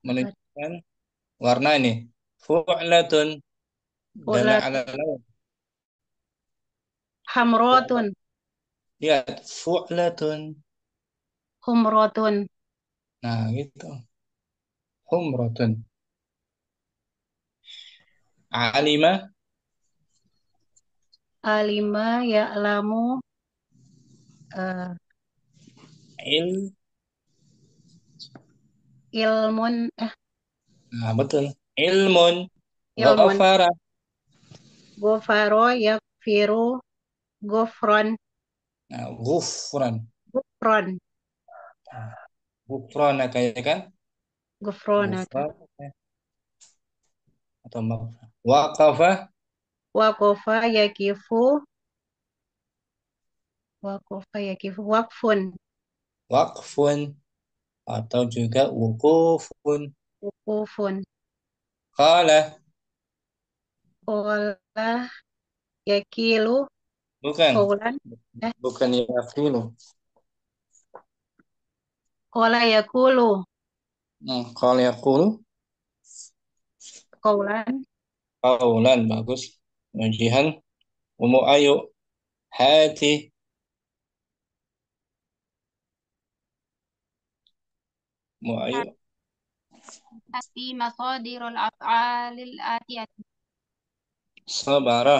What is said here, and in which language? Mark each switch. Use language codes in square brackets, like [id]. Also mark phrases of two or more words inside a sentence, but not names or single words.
[id] Menunjukkan warna ini. Fu'latun. [ar] Dalla Fulat. ala laun. Hamrotun. [id] Lihat. Fu'latun. [ar] Humrotun. [id] Nah, gitu. Humratun. [ar] Alima. علم يعلم. eh, Il. Ilmun. [id] Nah, betul. Ilmun. [ar] Ilmun. Ghafara. غفر يغفر. غفران. Nah, ghufran. Gufron. [id] Ghufran kayaknya kan? [ar] Gufronaka. Ghufran. Atau maghfirah. Waqafa. وقف يقف. وقف يقف. وقف. Waqfun. [id] Atau juga [ar] wukufun. Wukufun. Qala. قال يقيل. [id] Bukan. [ar] Kolan. Bukan yaqilu. قال يقول. قال يقول. Kolan. Qawlan. Bagus. Ujihan. Umu ayu. Hati. Umu ayu. هات مصادر الأفعال الآتية. Sabara.